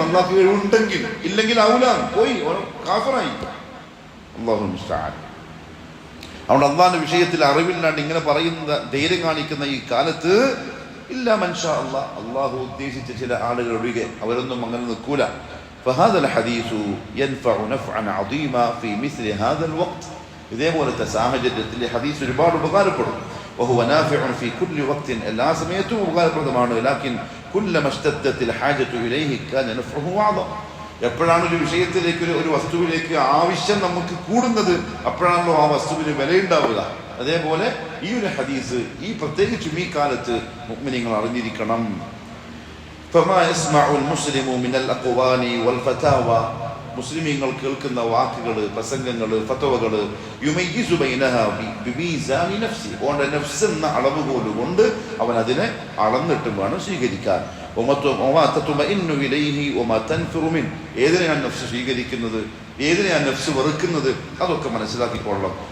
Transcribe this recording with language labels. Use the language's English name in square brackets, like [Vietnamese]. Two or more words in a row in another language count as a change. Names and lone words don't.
[Malayalam] അള്ളാഹ്ക്ക് കഴിവുണ്ടെങ്കിൽ, ഇല്ലെങ്കിൽ ഔലാൻ പോയി കാഫറായി. [Arabic] الله المستعان. [Malayalam] അതുകൊണ്ട് അള്ളാഹിന്റെ വിഷയത്തിൽ അറിവില്ലാണ്ട് ഇങ്ങനെ പറയുന്ന ധൈര്യം കാണിക്കുന്ന ഈ കാലത്ത് [Arabic] إلا من شاء الله, [Malayalam] അള്ളാഹു ഉദ്ദേശിച്ച ചില ആളുകൾ ഒഴികെ അവരൊന്നും അങ്ങനെ നിൽക്കൂല. [Arabic] فهذا الحديث ينفع نفعا عظيما في مثل هذا الوقت, [Malayalam] ഇതേപോലത്തെ സാഹചര്യത്തിൽ ഹദീസ് ഒരുപാട് ഉപകാരപ്പെടും. [Arabic] وهو نافع في كل وقت, [Malayalam] എല്ലാ സമയത്തും ഉപകാരപ്രദമാണ്. [Arabic] لكن كلما اشتدت الحاجة إليه كان نفعه أعظم. [Malayalam] എപ്പോഴാണ് ഒരു വിഷയത്തിലേക്ക് ഒരു വസ്തുവിലേക്ക് ആവശ്യം നമുക്ക് കൂടുന്നത് അപ്പോഴാണല്ലോ ആ വസ്തുവിന് വിലയുണ്ടാവുക. അതേപോലെ ഈ ഒരു ഹദീസ് ഈ പ്രത്യേകിച്ചും ഈ കാലത്ത് മുഅ്മിനീങ്ങൾ അറിഞ്ഞിരിക്കണം. [Arabic] فما يسمع المسلم من الأقوال والفتاوى, [Malayalam] മുസ്ലിമീങ്ങൾ കേൾക്കുന്ന വാക്കുകൾ, പ്രസംഗങ്ങൾ, ഫത്വകൾ, [Arabic] يميز بينها بميزان نفسي, [Malayalam] ഓന്റെ നഫ്സ് എന്ന അളവുകോൽ കൊണ്ട് അവൻ അതിനെ അളന്നിട്ടും വേണം സ്വീകരിക്കാൻ. ഏതിനെയാണ് നഫ്സ് സ്വീകരിക്കുന്നത്, ഏതിനെയാണ് നഫ്സ് വെറുക്കുന്നത്, അതൊക്കെ മനസ്സിലാക്കിക്കൊള്ളണം.